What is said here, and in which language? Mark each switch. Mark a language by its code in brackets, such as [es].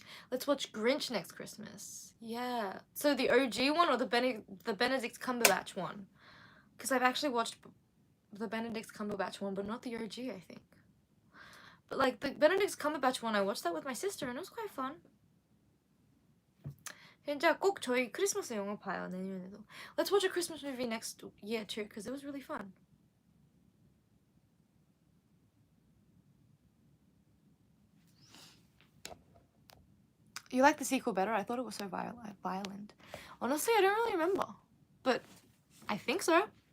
[en] Let's watch Grinch next Christmas. Yeah. So the OG one or the Benedict Cumberbatch one? Because I've actually watched the Benedict Cumberbatch one, but not the OG, I think. But like the Benedict Cumberbatch one, I watched that with my sister, and it was quite fun. [ko] 진짜 꼭 저희 크리스마스 영화 봐요 내년에도. [en] Let's watch a Christmas movie next year too, because it was really fun. You like the sequel better? I thought it was so violent. Honestly, I don't really remember, but I think so.